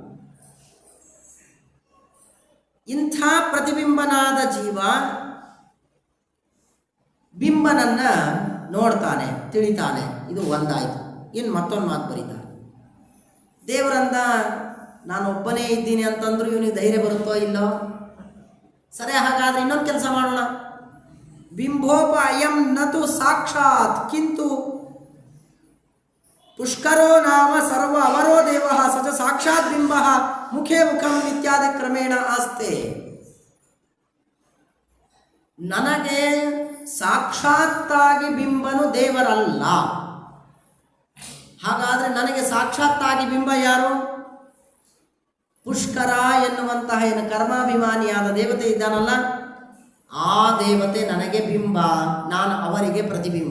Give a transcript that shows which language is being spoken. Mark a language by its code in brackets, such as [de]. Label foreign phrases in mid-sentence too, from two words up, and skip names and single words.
[kn] ಇಂಥ ಪ್ರತಿಬಿಂಬನಾದ ಜೀವ ಬಿಂಬನನ್ನು ನೋಡ್ತಾನೆ, ತಿಳಿತಾನೆ. ಇದು ಒಂದಾಯಿತು. ಇನ್ನು ಮತ್ತೊಂದು ಮಾತು ಬರೀತಾನೆ. ದೇವರಂದ ನಾನು ಒಬ್ಬನೇ ಇದ್ದೀನಿ ಅಂತಂದ್ರೂ ಇವನಿಗೆ ಧೈರ್ಯ ಬರುತ್ತೋ ಇಲ್ಲೋ? ಸರಿ, ಹಾಗಾದ್ರೆ ಇನ್ನೊಂದು ಕೆಲಸ ಮಾಡೋಣ. [sa] ಬಿಂಬೋಪ ಅಯಂ ನತು ಸಾಕ್ಷಾತ್ ಕಿಂತು ಪುಷ್ಕರೋ ನಾಮ ಸರ್ವ ಅವರೋ ದೇವ ಸಚ ಸಾಕ್ಷಾತ್ ಬಿಂಬ ಮುಖೇ ಮುಖಂ ಇತ್ಯಾದಿ ಕ್ರಮೇಣ ಆಸ್ತೆ. [kn] ನನಗೆ ಸಾಕ್ಷಾತ್ತಾಗಿ ಬಿಂಬನು ದೇವರಲ್ಲ. ಹಾಗಾದರೆ ನನಗೆ ಸಾಕ್ಷಾತ್ತಾಗಿ ಬಿಂಬ ಯಾರು? ಪುಷ್ಕರ ಎನ್ನುವಂತಹ ಏನು ಕರ್ಮಾಭಿಮಾನಿಯಾದ ದೇವತೆ ಇದ್ದಾನಲ್ಲ, ಆ ದೇವತೆ ನನಗೆ ಬಿಂಬ, ನಾನು ಅವರಿಗೆ ಪ್ರತಿಬಿಂಬ.